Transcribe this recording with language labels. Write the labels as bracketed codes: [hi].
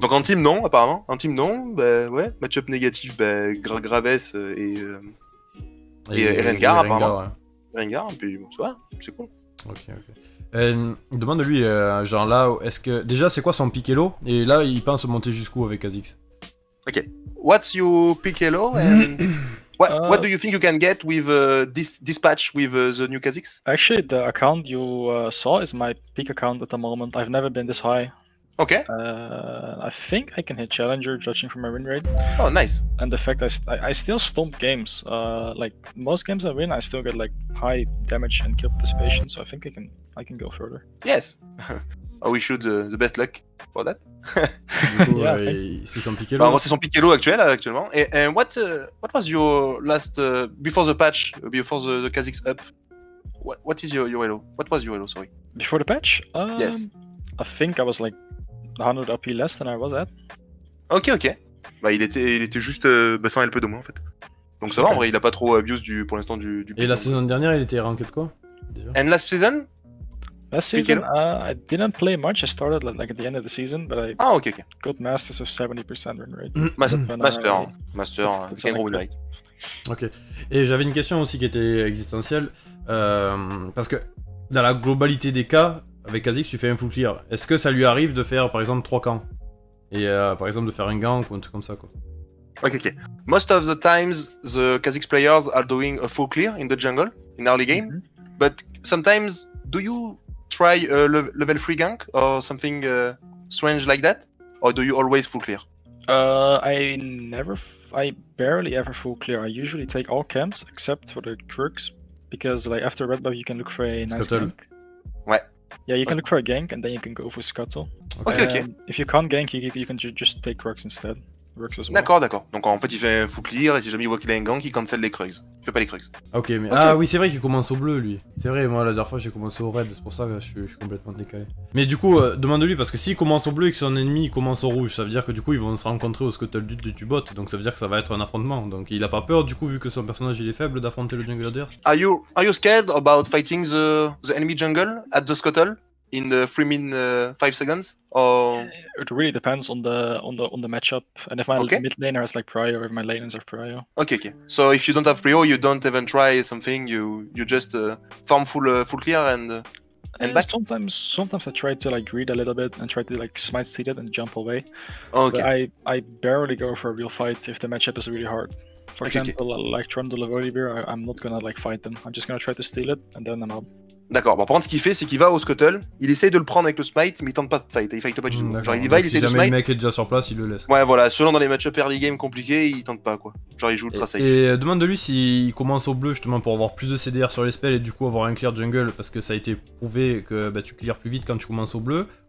[fr] Donc en team, non, apparemment. En team, non, bah ouais. Match-up négatif, bah, Graves et Rengar, apparemment. Ouais. Rengar, puis bon, c'est cool. Ok. Demande-lui, genre là, est-ce que. Déjà, c'est quoi son pick elo? Et là, il pense monter jusqu'où avec Kha Zix? Ok. [en] What's your pick elo and what do you think you can get with this patch with the new Kha Zix? Actually, the account you saw is my peak account at the moment. I've never been this high. Okay. I think I can hit Challenger, judging from my win rate. Oh, nice. And the fact I still stomp games. Like most games I win, I still get like high damage and kill participation. So I think I can go further. Yes. I wish you the best luck for that. [fr] Du coup, Yeah, c'est son pick elo. C'est son pick elo actuellement. [en] And what was your last before the patch, before the Kha Zix up? What is your elo? What was your elo? Sorry. Before the patch? Yes. I think I was like 100 AP less than I was at. Ok. [fr] Bah il était juste sans LP de moins en fait. Donc ça va, en vrai, il a pas trop abuse pour l'instant du Et la saison dernière, il était ranked quoi déjà? [en] And last season? Last season, I didn't play much. I started like at the end of the season, but I ok. got Masters with 70% win rate. [fr] Master, c'est un gros win rate. Ok. Et j'avais une question aussi qui était existentielle, parce que dans la globalité des cas, avec Kha Zix, tu fais un full clear. Est-ce que ça lui arrive de faire par exemple 3 camps? Et par exemple de faire un gank ou un truc comme ça quoi? Ok. [en] Most of the times, the Kha Zix players are doing a full clear in the jungle, in early game. But sometimes, do you try a level 3 gank or something strange like that? Or do you always full clear? I barely ever full clear. I usually take all camps except for the Drugs, because like after red buff you can look for a nice gank. Ouais. Yeah, you can look for a gank and then you can go for Scuttle. Ok. If you can't gank, you can just take Drugs instead. Works as well. [fr] D'accord. Donc en fait, il fait un full clear et si jamais il voit qu'il a un gank, il cancel les Krugs. Il fait pas les Krugs. Ok, mais ah oui, c'est vrai qu'il commence au bleu lui. C'est vrai, moi la dernière fois j'ai commencé au red, c'est pour ça que je suis complètement décalé. Mais du coup, demande-lui parce que s'il commence au bleu et que son ennemi commence au rouge, ça veut dire que du coup ils vont se rencontrer au Scuttle du bot, donc ça veut dire que ça va être un affrontement. Donc il a pas peur du coup vu que son personnage il est faible d'affronter le jungle adverse. [en] Are you scared about fighting the enemy jungle at the Scuttle in the 5 seconds? Or It really depends on the matchup, and if my mid laner has like prio, or if my laners have prio. Okay. So if you don't have prio, you don't even try something. You just farm full clear and back. Sometimes I try to like greed a little bit and try to like smite steal it and jump away. Okay. But I barely go for a real fight if the matchup is really hard. For example, like Trundle or Volibear, I'm not gonna like fight them. I'm just gonna try to steal it and then I'm out. [fr] D'accord, bon, par contre, ce qu'il fait, c'est qu'il va au Scuttle, il essaye de le prendre avec le smite, mais il tente pas de fight, il fight pas du tout. Genre, il y va, il essaye de smite. Si jamais le mec est déjà sur place, il le laisse. Ouais, voilà, selon dans les match-up early game compliqués, il tente pas quoi. Genre, il joue ultra safe. Et demande de lui s'il commence au bleu justement pour avoir plus de CDR sur les spells et du coup avoir un clear jungle parce que ça a été prouvé que bah, tu clears plus vite quand tu commences au bleu.